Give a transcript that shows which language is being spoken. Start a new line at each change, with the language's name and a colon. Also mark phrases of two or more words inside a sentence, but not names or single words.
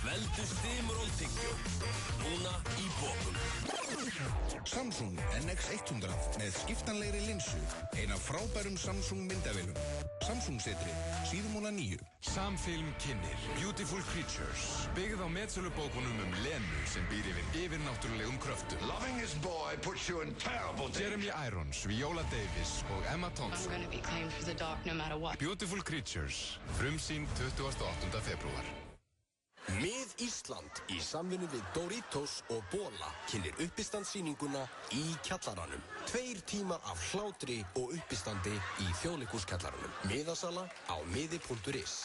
Icelandic: Veldu Stimról tyggjó. Núna í bókum. Samsung NX100 A100 með skiptanlegri linsu, ein af frábærum Samsung myndavélum. Samsung setri, síðumóla 9. Samfilm kynnir Beautiful Creatures, byggð á metsölubókunum Lenu sem býr yfir yfirnáttúrulegum kröftum.
English: Loving his boy puts you in terrible danger.
Icelandic: Jeremy Irons, Viola Davis og Emma Thompson.
English: I'm gonna be claimed for the dark no matter what.
Icelandic: Beautiful Creatures, frumsýnd 28. febrúar. Mið Ísland í samvinnu við Doritos og Bola kynnir uppistandsýninguna Í kjallaranum. 2 tímar af hlátri og uppistandi í Þjóðleikhúskjallaranum. Miðasala á miði.is.